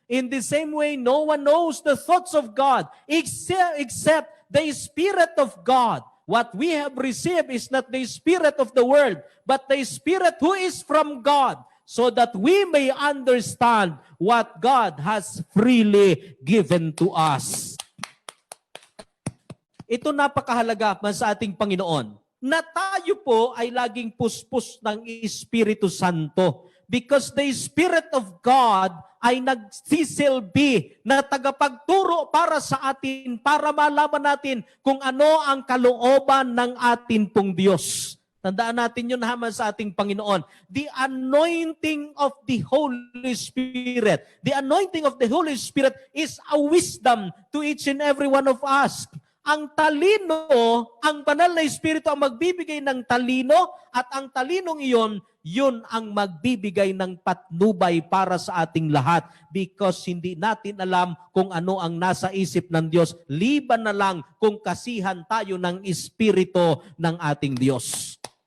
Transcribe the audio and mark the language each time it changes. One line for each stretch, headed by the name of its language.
English: In the same way, no one knows the thoughts of God except the Spirit of God. What we have received is not the spirit of the world, but the Spirit who is from God, so that we may understand what God has freely given to us.
Filipino: Ito napakahalaga man sa ating Panginoon, na tayo po ay laging puspos ng Espiritu Santo.
English: Because the Spirit of God
Filipino: ay nagsisilbi na tagapagturo para sa atin, para malaman natin kung ano ang kalooban ng atin pong Diyos. Tandaan natin yun naman sa ating Panginoon.
English: The anointing of the Holy Spirit. The anointing of the Holy Spirit is a wisdom to each and every one of us.
Filipino: Ang talino, ang banal na Espiritu ang magbibigay ng talino at ang talinong iyon, yun ang magbibigay ng patnubay para sa ating lahat because hindi natin alam kung ano ang nasa isip ng Diyos. Liban na lang kung kasihan tayo ng Espiritu ng ating Diyos.